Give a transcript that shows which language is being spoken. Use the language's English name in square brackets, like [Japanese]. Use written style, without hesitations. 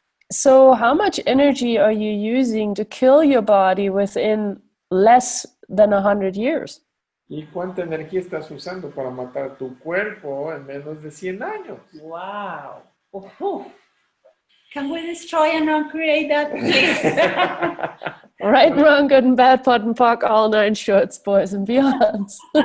[English] So how much energy are you using to kill your body within less than 100 years? [Spanish] ¿Y cuánta energía estás usando para matar tu cuerpo en menos de 100 años? Wow. Oh. [English] Can we destroy and uncreate that, please? Right, wrong, good and bad, pot and pock, all nine shorts, boys and beyonds.